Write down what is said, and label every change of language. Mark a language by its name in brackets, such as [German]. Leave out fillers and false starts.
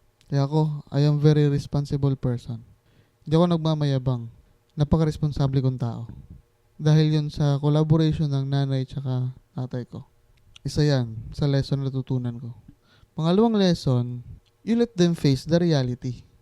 [Filipino] Kaya ako, [English] I am very responsible person. [Filipino] Hindi ako nagmamayabang. Napaka-responsable kong tao. Dahil yun sa collaboration ng nanay tsaka tatay ko. Isa yan sa lesson na natutunan ko. Pangalawang lesson, [English] you let them face the reality.